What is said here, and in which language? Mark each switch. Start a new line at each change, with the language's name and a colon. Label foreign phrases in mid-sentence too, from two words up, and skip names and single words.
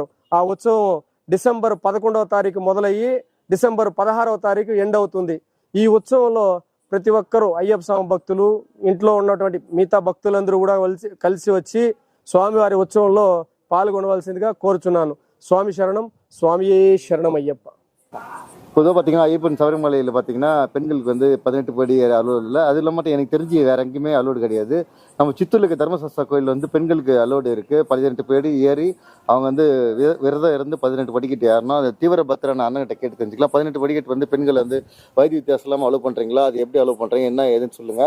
Telugu: ఆ ఉత్సవం డిసెంబర్ 11వ తారీఖు మొదలయ్యి డిసెంబర్ 16వ తారీఖు ఎండ్ అవుతుంది. ఈ ఉత్సవంలో ప్రతి ఒక్కరూ అయ్యప్ప స్వామి భక్తులు ఇంట్లో ఉన్నటువంటి మిగతా భక్తులందరూ కూడా కలిసి వచ్చి స్వామివారి ఉత్సవంలో పాల్గొనవలసిందిగా కోరుచున్నాను. స్వామి శరణం, స్వామియే శరణం అయ్యప్ప.
Tamil: பொதுவாக பார்த்தீங்கன்னா ஐயப்பன் சபரிமலையில் பார்த்தீங்கன்னா பெண்களுக்கு வந்து 18 படி அலோடு இல்லை. அது இல்லாமல் எனக்கு தெரிஞ்சு வேற எங்கேயுமே அலோடு கிடையாது. நம்ம சித்தூரில் இருக்க தர்மசாஸ்தா கோயில் வந்து பெண்களுக்கு அலோடு இருக்குது. 18 படி ஏறி அவங்க வந்து விரதம் இருந்து 18 படிக்கட்டு ஏறணும். அது தீவிர பத்திரான அண்ணன்கிட்ட கேட்டு தெரிஞ்சுக்கலாம். 18 படிக்கட்டு வந்து பெண்கள் வந்து வயது வித்தியாசம் இல்லாமல் அலோவ் பண்ணுறீங்களா, அது எப்படி அலோவ் பண்ணுறீங்க, என்ன ஏதுன்னு சொல்லுங்கள்.